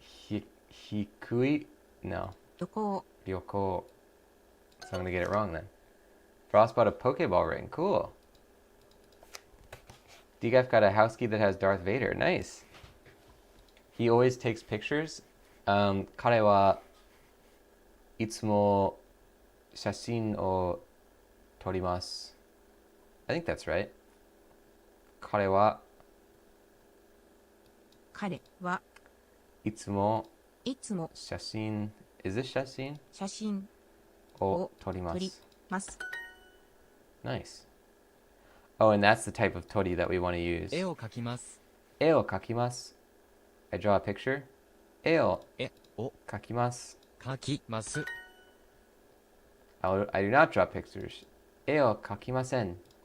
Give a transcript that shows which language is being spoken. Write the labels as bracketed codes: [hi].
[en] Hikui? No. Ryoko. So I'm going to get it wrong then. Frost bought a Pokeball ring. Cool. Decaf got a house key that has Darth Vader. Nice. He always takes pictures. [ja] 彼はいつも写真を撮ります. [en] I think that's right. [ja] 彼はいつも写真 [en] Is this [ja] 写真を撮ります. [en] Nice. Oh, and that's the type of tori that we want to use. [ja] 絵を描きます絵を描きます. [en] I draw a picture. [ja] 絵を絵を描きます. 書きます。 [en] I do not draw pictures. [ja] 絵を描きません。